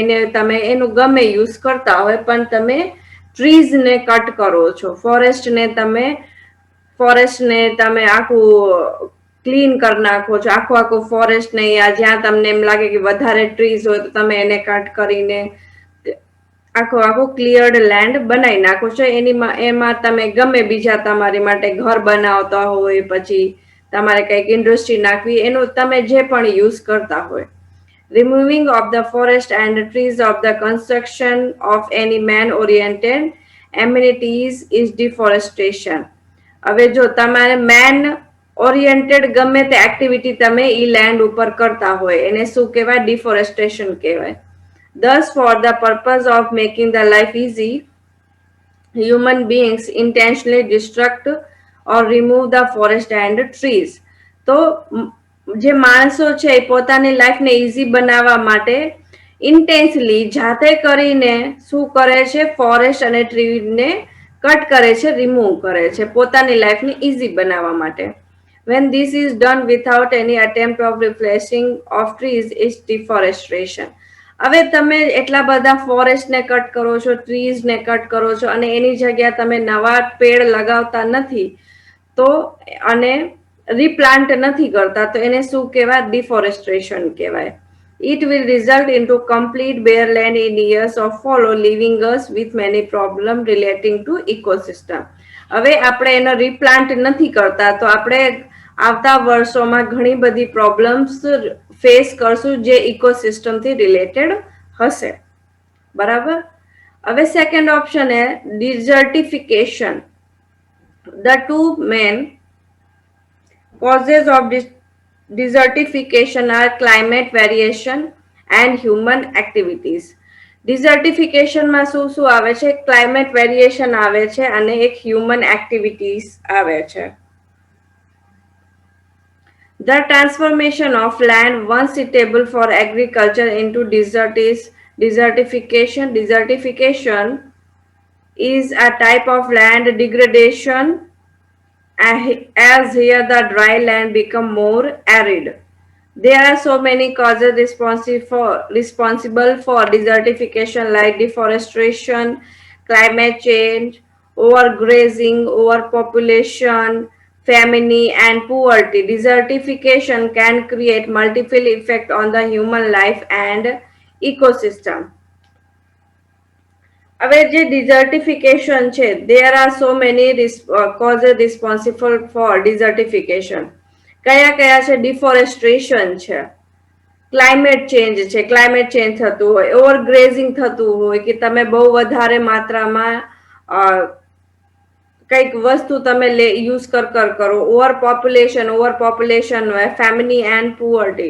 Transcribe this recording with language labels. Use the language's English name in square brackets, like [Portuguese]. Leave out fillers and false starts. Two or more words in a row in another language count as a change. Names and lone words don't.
[Gujarati] એને તમે એનું ગમે યુઝ કરતા હોય પણ તમે ટ્રીઝ ને કટ કરો છો, ફોરેસ્ટ ને તમે આખું ક્લીન કરી નાખો છો, આખું ફોરેસ્ટ ને જ્યાં તમને એમ લાગે કે વધારે ટ્રીઝ હોય તો તમે એને કટ કરીને આખું [English] cleared land [Gujarati] બનાવી નાખો છો. એમાં તમે ગમે બીજા તમારી માટે ઘર બનાવતા હોય, પછી તમારે કંઈક ઇન્ડસ્ટ્રી નાખવી, એનું તમે જે પણ યુઝ કરતા હોય. [English] Removing of the forest and trees of the construction of any man-oriented amenities is deforestation. [Gujarati] હવે જો તમારે [English] man oriented [Gujarati] ગમે તે એક્ટિવિટી તમે ઈ લેન્ડ ઉપર કરતા હોય એને શું કહેવાય? ડિફોરેસ્ટેશન કહેવાય. [English] Thus, for the purpose of making the life easy, human beings intentionally destruct or remove the forest and trees. [Gujarati] તો જે માણસો છે એ પોતાની લાઈફને ઈઝી બનાવવા માટે ઇન્ટેન્સલી જાતે કરીને શું કરે છે? ફોરેસ્ટ અને ટ્રીને કટ કરે છે, રિમૂવ કરે છે પોતાની લાઈફને ઈઝી બનાવવા માટે. [English] When this is done without any attempt of replacing of trees is deforestation. [Gujarati] હવે તમે એટલા બધા ફોરેસ્ટને કટ કરો છો, ટ્રીઝને કટ કરો છો અને એની જગ્યા તમે નવા પેડ લગાવતા નથી તો અને રીપ્લાન્ટ નથી કરતા તો એને શું કહેવાય? ડિફોરેસ્ટેશન કહેવાય. [English] It will result into complete bare land in years of follow, leaving us with many problems relating to ecosystem. [Gujarati] હવે આપણે એનો રીપ્લાન્ટ નથી કરતા તો આપણે આવતા વર્ષોમાં ઘણી બધી [English] problems face [Gujarati] કરશું જે ઇકોસિસ્ટમથી રિલેટેડ હશે બરાબર. હવે [English] second option [Gujarati] હે ડિઝર્ટિફિકેશન. [English] The two main causes of desertification are climate variation and human activities. ડિઝર્ટિફિકેશનમાં શું શું આવે છે? climate variation આવે છે અને એક human activities આવે છે. The transformation of land once suitable for agriculture into desert is desertification. Desertification is a type of land degradation as here the dry land become more arid. There are so many causes responsible for desertification like deforestation, climate change, overgrazing, overpopulation, famine and poverty. Desertification can create multiple effects on the human life and ecosystem. [Gujarati] હવે જે ડિઝર્ટિફિકેશન છે, [English] there are so many causes responsible for desertification. [Gujarati] કયા કયા છે? ડિફોરેસ્ટ્રેશન છે, [English] climate change [Gujarati] છે, [English] climate change [Gujarati] થતું હોય, ઓવરગ્રેઝિંગ થતું હોય કે તમે બહુ વધારે માત્રામાં કંઈક વસ્તુ તમે યુઝ કરો, ઓવરપોપ્યુલેશન હોય, [English] family and poverty.